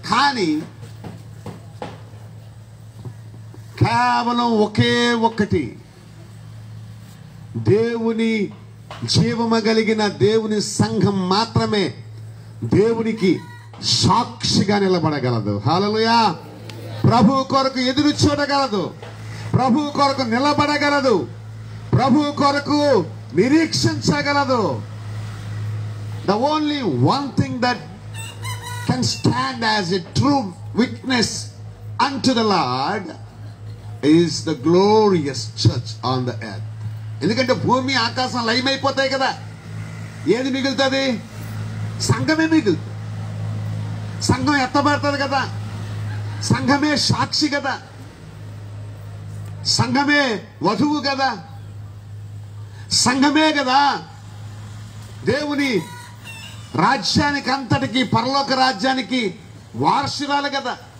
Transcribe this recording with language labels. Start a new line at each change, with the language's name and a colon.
Telugu: కానీ కేవలం ఒకే ఒక్కటి, దేవుని జీవము కలిగిన దేవుని సంఘం మాత్రమే దేవునికి సాక్షిగా నిలబడగలదు. హల్లెలూయా. ప్రభు కొరకు ఎదురు చూడగలదు, ప్రభు కొరకు నిలబడగలదు, ప్రభు కొరకు నిరీక్షించగలదు.
English: The only one thing that can stand as a true witness unto the Lord is the glorious church on the earth.
Telugu: ఎందుకంటే భూమి ఆకాశం లయమైపోతాయి కదా, ఏది మిగులుతుంది? సంఘమే మిగులుతుంది. సంఘం ఎత్తబడుతుంది కదా, సంఘమే సాక్షి కదా, సంఘమే వధువు కదా, సంఘమే కదా దేవుని రాజ్యానికి అంతటికి, పరలోక రాజ్యానికి వారసురాలు కదా.